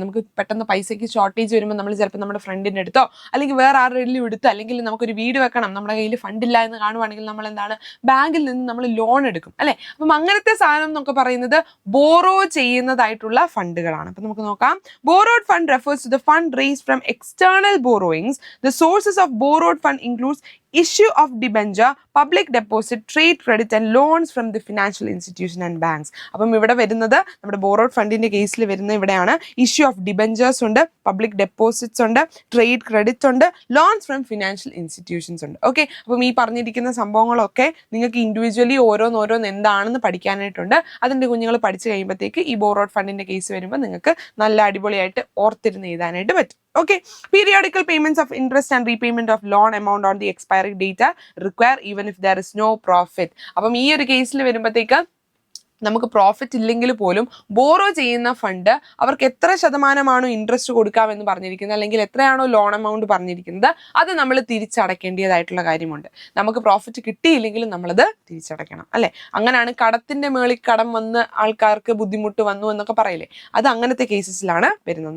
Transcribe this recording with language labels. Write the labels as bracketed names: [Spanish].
[Malayalam] നമുക്ക് പെട്ടെന്ന് പൈസയ്ക്ക് ഷോർട്ടേജ് വരുമ്പോൾ നമ്മൾ ചിലപ്പോൾ നമ്മുടെ ഫ്രണ്ടിൻ്റെ അടുത്തോ അല്ലെങ്കിൽ വേറെ ആരുടെയും എടുത്തോ അല്ലെങ്കിൽ നമുക്കൊരു വീട് വെക്കണം, നമ്മുടെ കയ്യിൽ ഫണ്ടില്ല എന്ന് കാണുവാണെങ്കിൽ നമ്മൾ എന്താണ്, ബാങ്കിൽ നിന്ന് നമ്മൾ ലോൺ എടുക്കും അല്ലേ. അപ്പം അങ്ങനത്തെ സാധനം എന്നൊക്കെ പറയുന്നത് ബോറോ ചെയ്യുന്നതായിട്ടുള്ള ഫണ്ടുകളാണ്. അപ്പം നമുക്ക് നോക്കാം. [English] Borrowed fund refers to the fund raised from external borrowings. The sources of borrowed fund includes issue of debenture, public deposit, trade credit and loans from the financial institution and banks. [Malayalam] അപ്പം ഇവിടെ വരുന്നത് നമ്മുടെ borrowed ഫണ്ടിന്റെ കേസിൽ വരുന്ന ഇവിടെയാണ് issue of debentures ഉണ്ട്, public deposits ഉണ്ട്, ട്രേഡ് ക്രെഡിറ്റ് ഉണ്ട്, ലോൺസ് ഫ്രം ഫിനാൻഷ്യൽ ഇൻസ്റ്റിറ്റ്യൂഷൻസ് ഉണ്ട്. ഓക്കെ, അപ്പം ഈ പറഞ്ഞിരിക്കുന്ന സംഭവങ്ങളൊക്കെ നിങ്ങൾക്ക് ഇൻഡിവിജ്വലി ഓരോന്ന് എന്താണെന്ന് പഠിക്കാനായിട്ടുണ്ട്. അതിൻ്റെ കുഞ്ഞുങ്ങൾ പഠിച്ചു കഴിയുമ്പോഴത്തേക്ക് ഈ ബോറോഡ് ഫണ്ടിന്റെ കേസ് വരുമ്പോൾ നിങ്ങൾക്ക് നല്ല അടിപൊളിയായിട്ട് ഓർത്തിരുന്ന് എഴുതാനായിട്ട് പറ്റും. [English] Okay, periodical payments of interest and repayment of loan amount on the expiry date require even if there is no profit. [Malayalam] അപ്പം ഈ ഒരു കേസിൽ വരുമ്പോഴത്തേക്ക് നമുക്ക് പ്രോഫിറ്റ് ഇല്ലെങ്കിൽ പോലും ബോറോ ചെയ്യുന്ന ഫണ്ട് അവർക്ക് എത്ര ശതമാനമാണോ ഇൻട്രസ്റ്റ് കൊടുക്കാമെന്ന് പറഞ്ഞിരിക്കുന്നത് അല്ലെങ്കിൽ എത്രയാണോ ലോൺ എമൗണ്ട് പറഞ്ഞിരിക്കുന്നത് അത് നമ്മൾ തിരിച്ചടക്കേണ്ടതായിട്ടുള്ള കാര്യമുണ്ട്. നമുക്ക് പ്രോഫിറ്റ് കിട്ടിയില്ലെങ്കിലും നമ്മളത് തിരിച്ചടയ്ക്കണം അല്ലേ. അങ്ങനെയാണ് കടത്തിന്റെ മേളിൽ കടം വന്ന് ആൾക്കാർക്ക് ബുദ്ധിമുട്ട് വന്നു എന്നൊക്കെ പറയില്ലേ, അത് അങ്ങനത്തെ കേസസിലാണ് വരുന്നത്.